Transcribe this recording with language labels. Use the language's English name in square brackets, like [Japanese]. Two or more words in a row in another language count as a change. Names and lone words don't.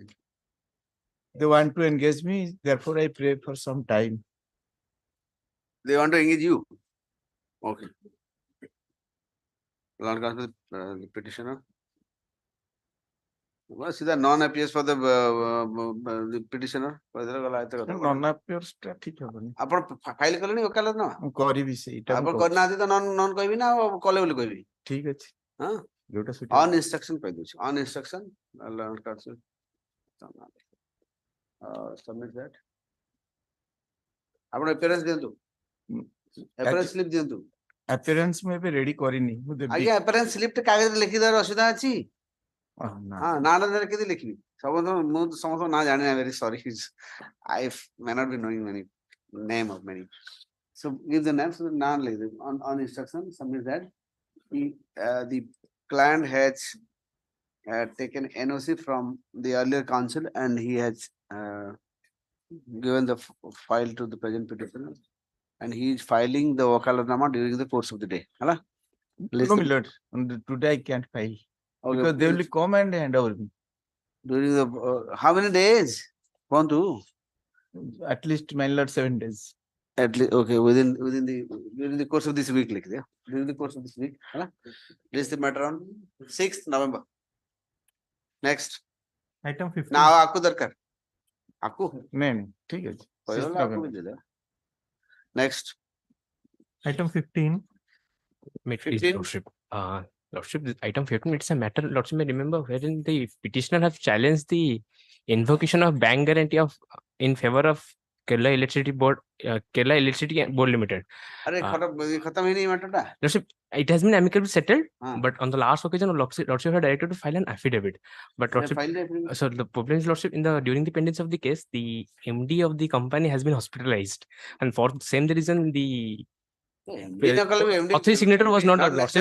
[English] They want to engage me, therefore I pray for some time. They want to engage you. Okay. Lord Counsel, the petitioner. Well, see the non-appears for the petitioner. [Odia] Non-appears ଟା ଠିକ ହବନି। ଆପଣ ଫାଇଲ କଲେଣି ଓକାଲତ ନା? ମୁଁ କରିବି ସେଇଟା ମୁଁ ଆପଣ କରୁଛି। କରିନାହାନ୍ତି ତ ନନ୍ କହିବି ନା କଲେ ବୋଲି କହିବି? ଠିକ ଅଛି। ହଁ ଯୋଉଟା [English] on instruction କହିଦଉଛି। on instruction Lord Counsel. Submit that. [Odia] ଆପଣ appearance ଦିଅନ୍ତୁ। [English] appearance slip [Odia] ଦିଅନ୍ତୁ। appearance ମୁଁ ଏବେ ରେଡି କରିନି ମୁଁ ଦେବି। ଆଜ୍ଞା [English] appearance slip [Odia] ଟେ କାଗଜରେ ଲେଖିଦେବାର ଅସୁବିଧା ଅଛି? ହଁ ନାଁ କେମିତି ଲେଖିବି? ମୁଁ ସମସ୍ତଙ୍କ ନାଁ ଜାଣିନି, [English] very sorry. I may not be knowing many name of many. So give the names, [Odia] ନାଁ ଲେଖିଦେବି। [English] On instruction, submit that. The client has taken NOC from the earlier counsel and he has given the file to the present petitioner and he is filing the wakalatnama during the course of the day. No, my lord. Today I can't file. Okay, because they will come and hand over me. During the how many days? Want to? At least, my lord, 7 days. At least, okay, within during the course of this week, like yeah, during the course of this week, this the matter on 6th November. Next. Item 15. Now, [Hindi] आपको दरकार. आपको? नहीं, ठीक है। आपको भी दे दे. [English] Next. Item 15. Lordship. Lordship, item 15, it's a matter, Lordship may remember, wherein the petitioner have challenged the invocation of bank guarantee of in favor of Kerala Electricity Board Limited. [Hindi] खत्म ही नहीं matter टा. [English] Lordship, it has been amicably settled, but on the last occasion, Lordship had directed to file an affidavit. But Lordship, so the problem is, Lordship, during the pendency of the case, the MD of the company has been hospitalized, and for the same reason, the authority signature was not Lordship.